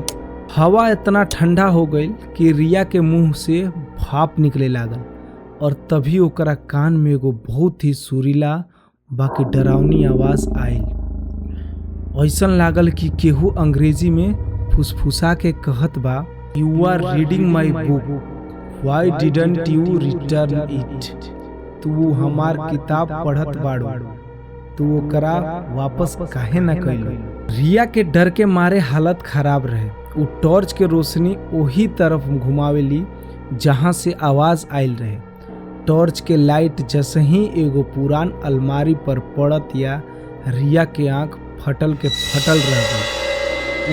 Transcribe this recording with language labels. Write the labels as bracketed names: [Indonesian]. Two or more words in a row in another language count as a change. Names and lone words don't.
[Bhojpuri] हवा इतना ठंडा हो गई कि रिया के मुंह से भाप निकले लागल और तभी ओकरा कान में एगो बहुत ही सुरीला बाकी डरावनी आवाज आयल। ऐसन लागल कि केहू अंग्रेजी में फुसफुसा के कहत बा, [English] you are reading my book, why didn't you return it. [Bhojpuri] तू हमार किताब पढ़त बाड़ू, तू ओकरा वापस काहे न कइलो। रिया के डर के मारे हालत खराब रहे। उ टॉर्च के रोशनी वही तरफ घुमावेली जहां से आवाज आयल रहे। टॉर्च के लाइट जैसे ही एगो पुरान अलमारी पर पड़त या रिया के आंख फटल के फटल रह गई।